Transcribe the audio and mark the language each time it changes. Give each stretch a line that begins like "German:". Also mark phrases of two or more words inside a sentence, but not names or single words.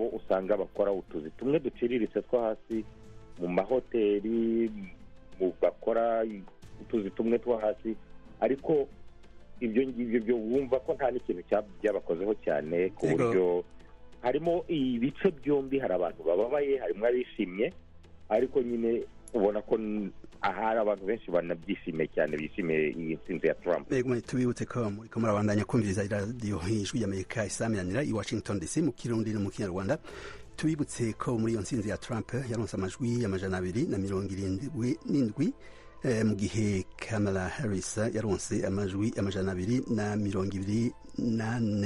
Kinyarwanda: usanga bakora utuzi tumwe duciriritse two hasi mu mahoteli, bakora utuzi tumwe two hasi, ariko ibyo ngibyo byo wumva ko nta n'ikintu byabakozeho cyane, ku buryo harimo ibice byombi, hari abantu bababaye, harimo abishimye, ariko nyine ubona ko ahari abantu benshi banabyishimiye cyane, bishimiye iyi ntsinzi ya Trump.
Rundi: Tubibutse ko muriko murabandanya kumviriza iradiyo Ijwi y'Amerika isamiranira i Washington DC mu Kirundi no mu Kinyarwanda. Tubibutse ko muri iyo ntsinzi ya Trump yaronse amajwi 277 mu gihe Kamala Harris yaronse amajwi 224.